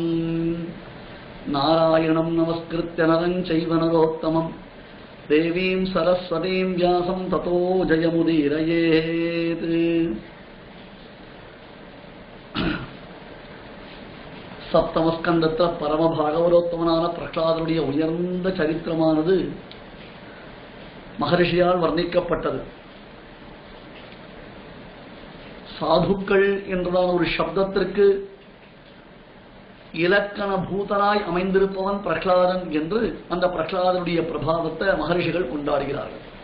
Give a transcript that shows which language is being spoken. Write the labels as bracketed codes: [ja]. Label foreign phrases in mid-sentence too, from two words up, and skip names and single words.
[sa] नारायणं नमस्कृत्य नरं चैव नरोत्तमं देवीं सरस्वतीं व्यासं ततो जयमुदीरयेत्। [ta] சப்தமஸ்கந்தத்தல பரம பாகவதோத்தமனான பிரகலாதனுடைய உயர்ந்த சரித்திரமானது மகரிஷியால் வர்ணிக்கப்பட்டது. சாதுக்கள் என்றதான ஒரு சப்தத்திற்கு இலக்கண பூதனாய் அமைந்திருப்பவன் பிரகலாதன் என்று அந்த பிரகலாதனுடைய பிரபாவத்தை மகரிஷிகள் கொண்டாடுகிறார்கள்.